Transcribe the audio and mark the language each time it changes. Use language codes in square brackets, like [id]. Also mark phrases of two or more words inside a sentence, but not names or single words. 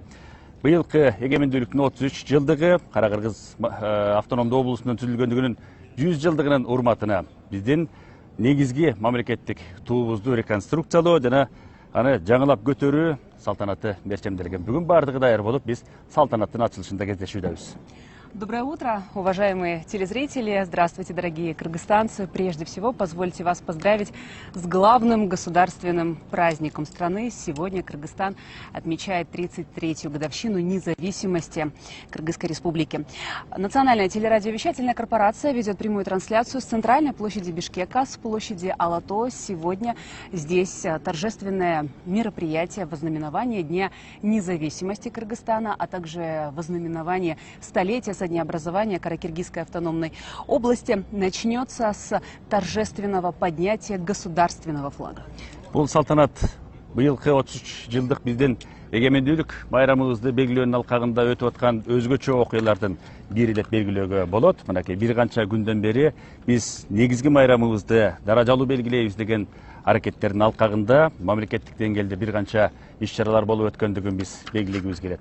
[ky] Быйылкы эгемендүүлүктүн 33 жылдыгы, Кара Кыргыз автономдуу облусунун түзүлгөндүгүнүн 100 жылдыгынын урматына биздин негизги мамлекеттик туубузду реконструкциялоо жана аны жаңылап көтөрүү салтанаты мерчемделген. Бүгүн бардыгы даяр болуп, биз салтанаттын ачылышында кездешүүдөбүз. [ru] Доброе утро, уважаемые телезрители. Здравствуйте, дорогие кыргызстанцы. Прежде всего, позвольте вас поздравить с главным государственным праздником страны. Сегодня Кыргызстан отмечает 33-ю годовщину независимости Кыргызской республики. Национальная телерадиовещательная корпорация ведет прямую трансляцию с центральной площади Бишкека, с площади Ала Тоо. Сегодня здесь торжественное мероприятие вознаменования Дня независимости Кыргызстана, а также вознаменование столетия со дня образования Каракиргизской автономной области начнется с торжественного поднятия государственного флага. [ky] Бул салтанат быйылкы 33 жылдык биздин эгемендүүлүк майрамыбызды белгилөөнүн алкагында өтүп аткан өзгөчө окуялардын бири деп белгилөөгө болот. Мынакей бир канча күндөн бери биз негизги майрамыбызды даражалуу белгилейбиз деген аракеттердин алкагында мамлекеттик деңгээлде бир канча иш-чаралар болуп өткөндүгүн биз белгилегибиз келет.